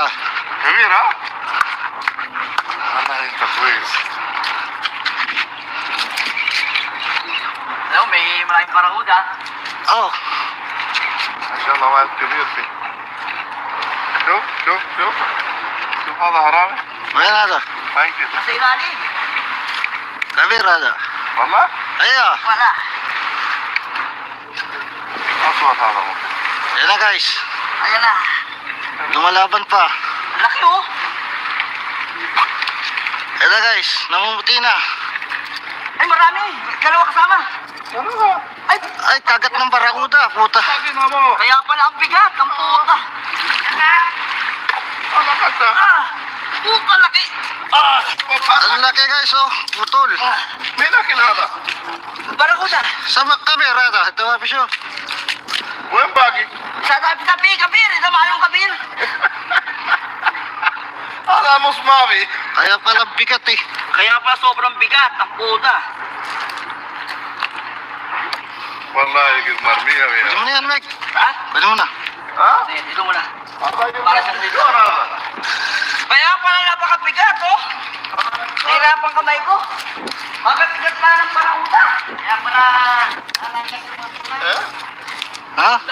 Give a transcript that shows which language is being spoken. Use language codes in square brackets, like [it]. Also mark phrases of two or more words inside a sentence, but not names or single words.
[tl] Kabira? Ano yung tapwis? Ano, may maraming parahuda. Oh, [ar] عشان الله ما كبير فيه شوف شوف شوف شوف هذا حرامي وين هذا؟ هاي كده [tl] Nasa ilalim. [ar] Kabir هذا. والله Ayo, [tl] Wala. [ar] أصوات هذا ممكن [tl] yan na guys. Ayan na. Lumalaban pa. Ang laki oh. Yan na guys, namumuti na. Ay, marami. Dalawa kasama. ano ba? Ay, kagat ng barakuda, puta. Sabi na mo Kaya pala ang bigat. Ang puta. ano ka sa Puta laki. Ang laki guys, oh, putol. [ar] مين أكل هذا؟ [tl] Barakuda. [ar] سمك كبير هذا, [tl] ito nga pisyo. [ar] وين باقي؟ [tl] Sa tabi, kabir. Ito maalong kabir. [ar] هذا نص ماضي [tl] Kaya pala bigat eh. Kaya pala sobrang bigat. Ang puta. [ar] والله يقول مرمية [tl] Pwede [ar] يا [tl] mo na yan, Meg. Ha? Pwede mo na. ها؟ Sige, dito muna. para siyang dito. [ar] هذا [tl] Kaya pala napakabigat oh. Nahirapan kamay ko. Bakit bigat pala ng barakuda? Eh? Ha?